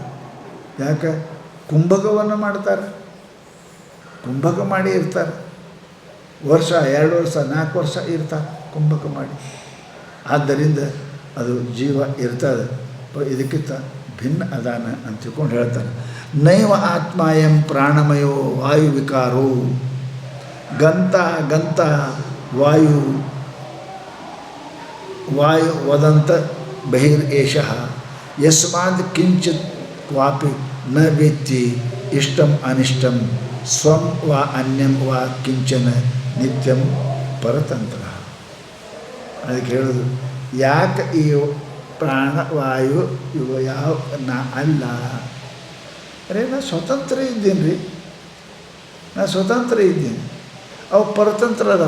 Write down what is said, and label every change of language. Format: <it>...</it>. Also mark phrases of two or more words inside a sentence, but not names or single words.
<kn>ಯಾಕೆ? ಕುಂಭಕವನ್ನು ಮಾಡ್ತಾರೆ, ಕುಂಭಕ ಮಾಡಿ ಇರ್ತಾರೆ. ವರ್ಷ 2 ವರ್ಷ 4 ವರ್ಷ ಇರ್ತಾರೆ ಕುಂಭಕ ಮಾಡಿ. ಆದ್ದರಿಂದ ಅದು ಜೀವ ಇರ್ತದೆ, ಇದಕ್ಕಿಂತ ಭಿನ್ನ ಅದಾನ ಅಂತ ತಿಳ್ಕೊಂಡು ಹೇಳ್ತಾರೆ.</kn> <sa>ನೈವ ಆತ್ಮ ಎಂ ಪ್ರಾಣಮಯೋ ವಾಯು ವಿಕಾರೋ ಗಂತ ಗಂತ ವಾಯು ವಾಯು ವದಂತ ಬಹಿರ್ ಏಷಃ ಯಸ್ಮಾದ್ ಕಿಂಚಿತ್ ಕ್ವಾಪಿ ನ ವೇತ್ತಿ ಇಷ್ಟಂ ಅನಿಷ್ಟಂ ಸ್ವಂ ವಾ ಅನ್ಯಂ ವಾ ಕಿಂಚನ ನಿತ್ಯಂ ಪರತಂತ್ರ.</sa> <kn>ಅದಕ್ಕೆ ಹೇಳೋದು ಯಾಕೆ ಈ ಪ್ರಾಣವಾಯು ಇವು ಯಾವ ನಾ ಅಲ್ಲ. ಅರೆ ನಾ ಸ್ವತಂತ್ರ ಇದ್ದೀನಿ ರೀ, ನಾ ಸ್ವತಂತ್ರ ಇದ್ದೀನಿ. ಅವು ಪರತಂತ್ರ ಅದಾವೆ.</kn>